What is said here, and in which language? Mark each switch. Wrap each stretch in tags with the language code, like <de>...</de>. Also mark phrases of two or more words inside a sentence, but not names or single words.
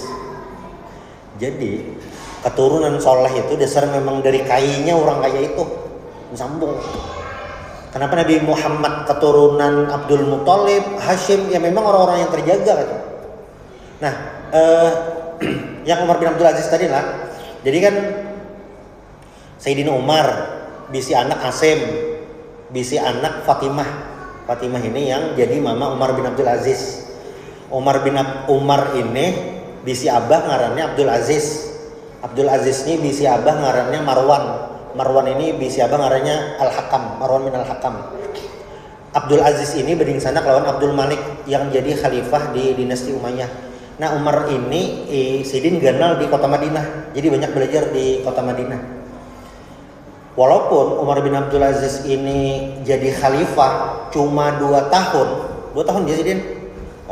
<bjn>Jadi keturunan soleh itu dasar memang dari kayanya orang kaya itu sambung.</bjn> <id>Kenapa Nabi Muhammad keturunan Abdul Muthalib, Hashim, ya memang orang-orang yang terjaga kan. Nah, yang Umar bin Abdul Aziz tadi lah.</id> <bjn>Jadi kan Sayyidina Umar bisi anak Asim, bisi anak Fatimah.</bjn> <id>Fatimah ini yang jadi mama Umar bin Abdul Aziz.</id> <bjn>Umar ini bisi abah ngarannya Abdul Aziz. Abdul Aziz ini bisi abah ngarannya Marwan. Marwan ini bisi abah ngarannya Al-Hakam, Marwan bin Al-Hakam. Abdul Aziz ini beding sana lawan Abdul Malik yang jadi khalifah di dinasti Umayyah. Nah, Umar ini sidin ganal di kota Madinah.</bjn> <id>Jadi banyak belajar di kota Madinah. Walaupun Umar bin Abdul Aziz ini jadi khalifah cuma 2 tahun dia sidin.</id>